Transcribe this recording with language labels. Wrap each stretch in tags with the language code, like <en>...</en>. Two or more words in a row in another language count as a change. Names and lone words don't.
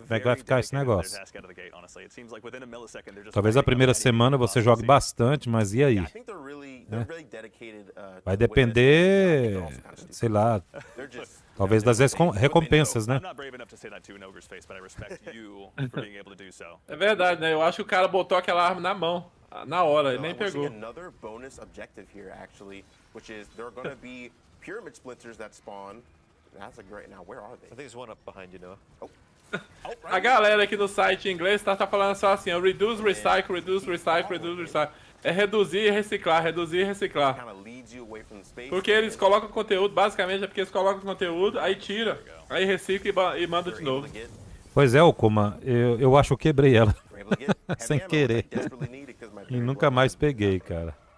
<pt>Como é que vai ficar esse negócio. Talvez a primeira semana você jogue bastante, mas e aí? Vai depender, sei lá, talvez das recompensas, né? É verdade, né? Eu acho que o cara botou aquela arma na mão, na hora, ele nem pegou.</pt> <en>Another bonus objective here, actually, which is there are going to be pyramid splinters that spawn. That's a great. Now, where are they? I think there's one up behind you, Noah.</en> <pt>A galera aqui do site em inglês tá falando só assim, ó,</pt> <en>reduce, recycle, reduce, recycle, reduce, recycle.</en> <pt>É reduzir e reciclar, reduzir e reciclar. Porque eles colocam conteúdo, basicamente é porque eles colocam conteúdo, aí tira, aí recicla e manda de novo. Pois é, Okuma, eu acho que eu quebrei ela. Sem querer. E nunca mais peguei, cara.</pt>